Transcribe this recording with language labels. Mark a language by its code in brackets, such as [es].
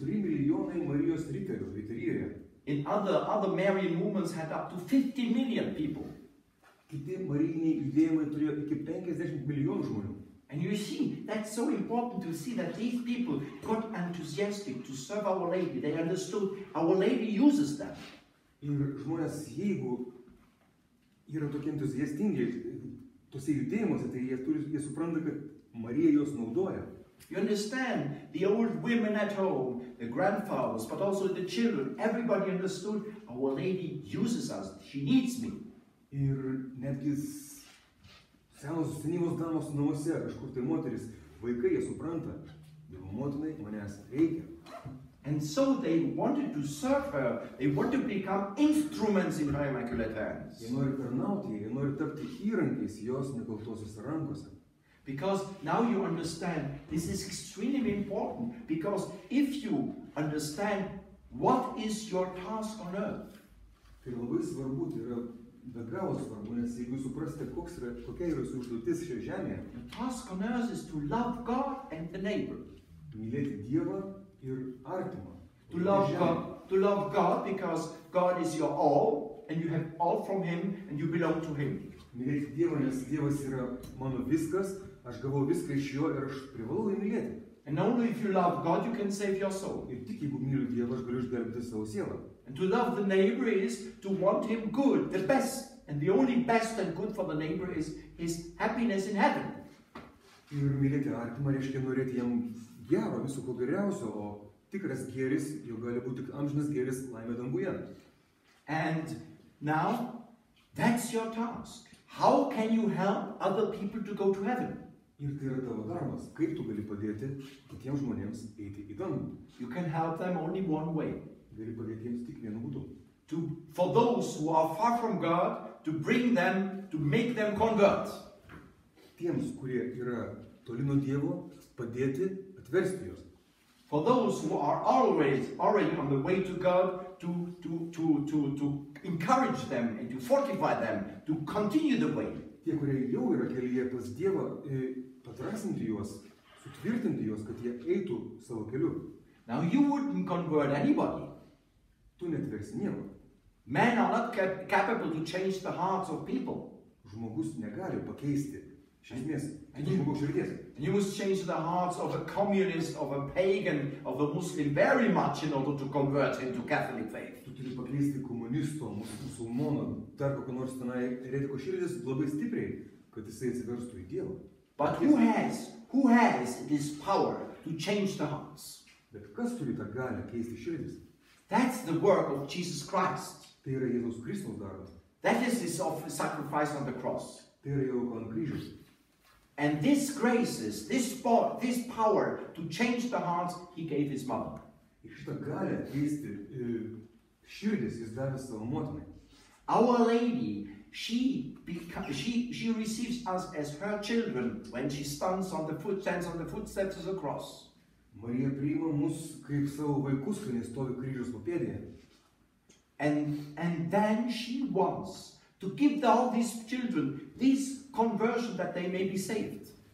[lt] 4 milijonai Marijos Riterijų, Riterijoje. [en] In other Marian movements had up to 50 million people. [lt] Kiti marijiniai judėjimai turėjo iki 50 milijonų žmonių. [en] And you see, that's so important to see that these people got enthusiastic to serve Our Lady. They understood Our Lady uses them. [lt] Ir žmonės, jeigu yra tokie entuziastingi tose judėjimuose, tai jie supranta, kad Marija juos naudoja. [en] You understand, the old women at home, the grandfathers, but also the children, everybody understood Our Lady uses us. She needs me. [lt] Ir netgi senyvos damos namuose, kažkur tai moteris, vaikai, jie supranta, Dievo motinai manęs reikia. [en] And so they wanted to serve her, they want to become instruments in her immaculate hands. [lt] Jie nori tarnauti, jie nori tapti įrankiais jos nekaltosios rankose. [en] Because now you understand, this is extremely important, because if you understand what is your task on earth, [lt] Tai labai svarbu, tai yra be galo svarbu, nes jeigu suprasite, kokia yra jūsų užduotis šioje žemėje, [en] the task on earth is to love God and the neighbor. [lt] Mylėti Dievą ir artimą. [en] To love God because God is your all, and you have all from Him, and you belong to Him. [lt] Mylėti Dievą, nes Dievas yra mano viskas, aš gavau viską iš jo ir aš privalau jį mylėti. [en] And only if you love God, you can save your soul. [lt] Ir tik jeigu myliu Dievą, aš galiu išgelbėti savo sielą. [en] And to love the neighbor is to want him good, the best. And the only best and good for the neighbor is his happiness in heaven. [lt] Ir mylėti artimą reiškia norėti jam gero, viso ko geriausio, o tikras gėris, jo gali būti tik amžinas gėris laimė danguje. [en] And now, that's your task. How can you help other people to go to heaven? [lt] Ir tai yra tavo darbas. Kaip tu gali padėti kitiems žmonėms eiti į dangų? [en] You can help them only one way. [lt] Gali padėti jiems tik vienu būdu. [en] For those who are far from God, to bring them, to make them convert. [lt] Tiems, kurie yra toli nuo Dievo, padėti atversti juos. [en] For those who are already on the way to God, to encourage them and to fortify them, to continue the way. [lt] Tie, kurie jau yra kelyje pas Dievą, padrasinti juos, sutvirtinti juos, kad jie eitų savo keliu. [en] Now you wouldn't convert anybody. [lt] Tu netversi nieko. [en] Men are not capable to change the hearts of people. [lt] Žmogus negali pakeisti iš esmės žmogaus širdies. [en] And you must change the hearts of a communist, of a pagan, of a Muslim very much in order to convert him to Catholic faith. [lt] Tu turi pakeisti komunisto, musulmono, dar kokio nors tenai eretiko širdis labai stipriai, kad jisai atsiverstų į Dievą. [en] But who has this power to change the hearts? [lt] Bet kas turi tą galią keisti širdis? [en] That's the work of Jesus Christ. [lt] Tai yra Jėzaus Kristaus darbas. [en] That is his sacrifice on the cross. [lt] Tai yra jo auka ant kryžiaus. [en] And this graces, this power to change the hearts, he gave his mother. [lt] Ir šitą galę keisti širdis jis davė savo motinai. [en] Our Lady, she receives us as her children when she stands on the footsteps of the cross. [lt] Marija priima mus kaip savo vaikus, kai jis stovi kryžiaus papėdėje. [en] And then she wants to give all these children this conversion that they may be saved.